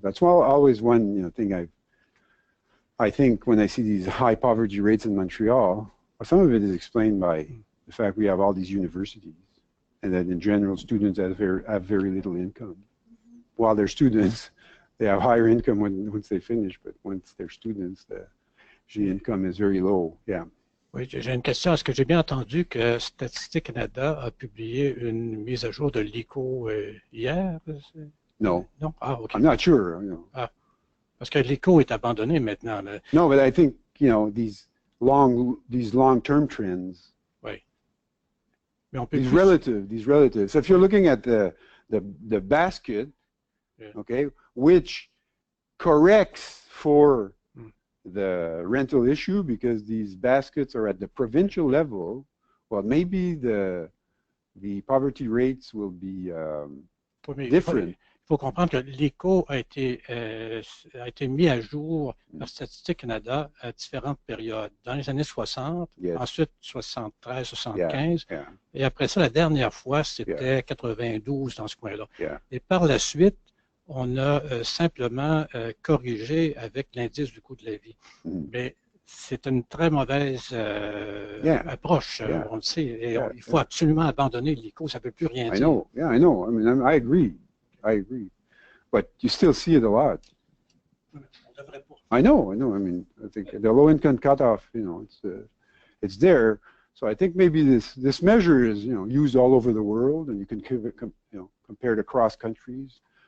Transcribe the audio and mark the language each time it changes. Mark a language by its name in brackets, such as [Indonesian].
[English] That's always one, you know, thing I think when I see these high poverty rates in Montreal, some of it is explained by the fact we have all these universities, and that in general students have very little income. While they're students, they have higher income once they finish, but once they're students, the income is very low. Yeah. [French] Oui, j'ai une question. Est-ce que j'ai bien entendu que Statistique Canada a publié une mise à jour de l'ICO hier? [English] No. [French] Non? Ah, OK. [English] I'm not sure. You know. [French] Ah, parce que l'ICO est abandonné maintenant. Là. [English] No, but I think, you know, these long-term trends. [French] Oui. Mais on peut [English] these relative. So if you're looking at the basket, yeah. Okay, which corrects for the rental issue because these baskets are at the provincial level, well, maybe the poverty rates will be different. [French] Il faut comprendre que l'ICO a été mis à jour par Statistique Canada à différentes périodes. Dans les années 60, yes. Ensuite 73, 75, yeah. Et après ça, la dernière fois, c'était 92 dans ce coin-là. [English] Yeah. [French] Et par la suite, on a simplement corrigé avec l'indice du coût de la vie. Mais c'est une très mauvaise approche, on le sait. Et il faut absolument abandonner l'ICO, ça ne veut plus rien dire. [English] I know, I know. I mean, I agree. But you still see it a lot. I know. I mean, I think the low-income cutoff, you know, it's there. So I think maybe this measure is, you know, used all over the world, and you can compare it across countries.